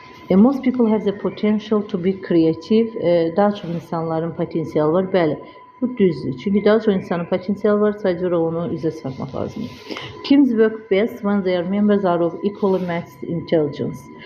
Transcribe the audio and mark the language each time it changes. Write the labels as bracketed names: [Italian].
[English] Most people have the potential to be creative. [Azerbaijani] Daha çox insanların potensialı var. Bəli, bu düzdür. Çünki daha çox insanın potensialı var, sadəcə onu üzə çıxartmaq lazımdır. [English] Teams work best when their members are of equally matched intelligence.